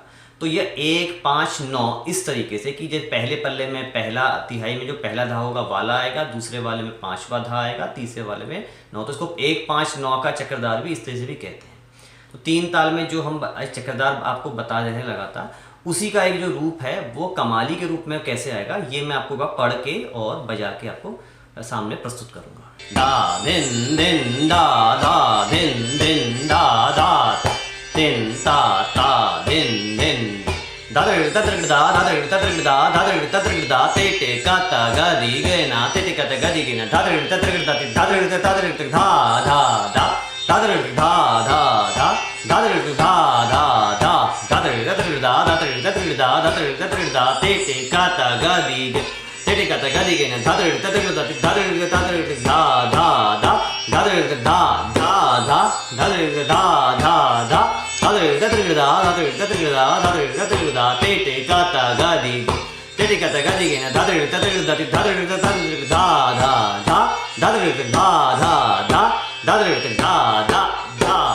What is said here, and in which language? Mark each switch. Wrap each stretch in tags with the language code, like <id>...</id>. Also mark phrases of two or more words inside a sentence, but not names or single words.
<hi>तो यह 1, 5, 9 इस तरीके से कि जो पहले पल्ले में पहला तिहाई में जो पहला धा होगा वाला आएगा, दूसरे वाले में 5वां धा आएगा, तीसरे वाले में 9। तो इसको 1, 5, 9 का चक्रदार भी इस तरह से भी कहते हैं। तो 3 ताल में जो हम चक्रदार आपको बता रहे हैं लगातार, उसी का एक जो रूप है वो कमाली के रूप में कैसे आएगा ये मैं आपको पढ़ के और बजा के आपको सामने प्रस्तुत करूंगा। दा दिन दिन दा दा दिन दिन दा दा दिन ता ता दिन दिन दादर तत्र दा दादर तत्र दा दादर तत्र दा तेटे काता गदि गेना तेटे काता गदि गेना दादर तत्र दा दादर तत्र धा धा धा दादर धा धा धा दादर धा धा धा दादर तत्र दा दादर तत्र दा दादर तत्र दा तेटे काता गदि तेटे काता गदि गेना दादर तत्र दा दादर तत्र धा धा धा दादर धा धा धा दादर धा धा धा दादर तत्र दा दादर तत्र दा दादर तत्र दा तेटे काता गदि तेटे काता गदि गेना दादर तत्र दा दादर तत्र धा धा धा दादर धा धा धा दादर धा धा धा।</hi>